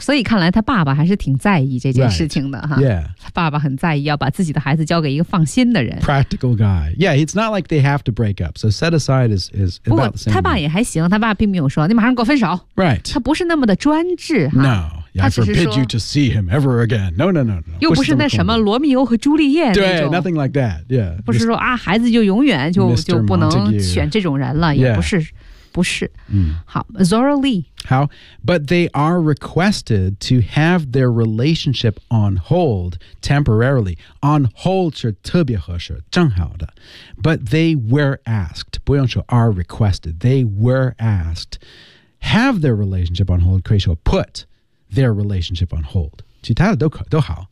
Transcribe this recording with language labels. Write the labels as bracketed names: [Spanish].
[Chinese] 所以看来他爸爸还是挺在意这件事情的、 [English] right. [Chinese] 哈。 [English] Yeah. [Chinese] 爸爸很在意要把自己的孩子交给一个放心的人。 [English] Practical guy. Yeah, it's not like they have to break up. So set aside is about the same. [Chinese] 不过他爸也还行，他爸并没有说你马上给我分手。 [English] Right. [Chinese] 他不是那么的专制哈。 [English] No. I forbid you to see him ever again. No. [Chinese] 又不是那什么罗密欧和朱丽叶那种。 [English] 对 ，nothing like that. Yeah. [Chinese] 不是说啊，孩子就永远就不能选这种人了，也不是。不是，嗯，好 ，Zora Lee， [English] 好 ，But they are requested to have their relationship on hold temporarily. [Chinese] On hold 是特别合适，正好的。 [English] But they were asked， [Chinese] 不用说 [English] are requested， they were asked have their relationship on hold， [Chinese] 可以说 [English] put their relationship on hold， [Chinese] 其他的都好。